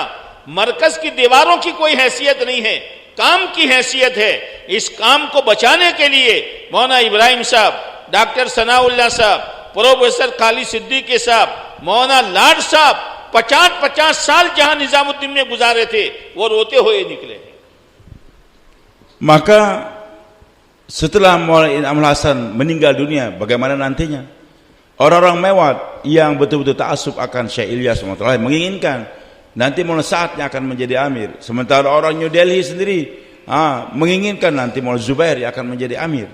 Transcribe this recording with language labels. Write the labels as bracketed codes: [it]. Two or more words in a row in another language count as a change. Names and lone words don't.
[hi] मरकज की दीवारों की कोई हैसियत नहीं है, काम की हैसियत है। इस काम को बचाने के लिए मौलाना इब्राहिम साहब, डॉक्टर सनाउल्लाह साहब, प्रोफेसर खालिद सिद्दीकी साहब, मौलाना लाड साहब 50-50 साल जहां निजामुद्दीन में गुजारे थे, वो रोते हुए निकले। [id] Maka setelah Maulana Inamul Hasan meninggal dunia, bagaimana nantinya? Orang-orang Mewat yang betul-betul ta'assub akan Syekh Ilyas menginginkan nanti Maulana Sa'ad yang akan menjadi amir, sementara orang New Delhi sendiri menginginkan nanti Maulana Zubair yang akan menjadi amir.